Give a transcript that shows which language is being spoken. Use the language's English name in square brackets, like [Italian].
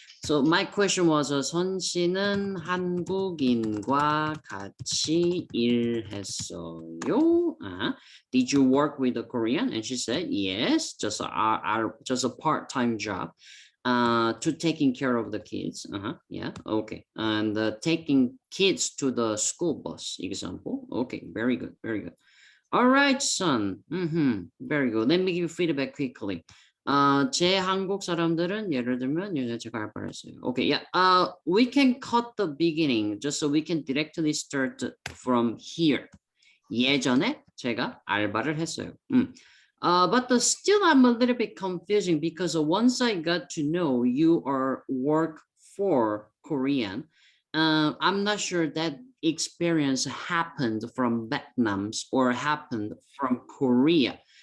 [English] So my question was, [Korean] 선 씨는 한국인과 같이 일했어요? [English] Did you work with a Korean? And she said, yes, just a part-time job. To taking care of the kids. Yeah. Okay. And taking kids to the school bus example. Okay. Very good. Very good. All right, Son. Very good. Let me give you feedback quickly. [Korean] 제 한국 사람들은 예를 들면 제가 알바를 했어요. [English] Okay, yeah. We can cut the beginning just so we can directly start from here. [Korean] 예전에 제가 알바를 했어요. [English] But still I'm a little bit confusing because once I got to know you are work for Korean, I'm not sure that experience happened from Vietnam or happened from Korea.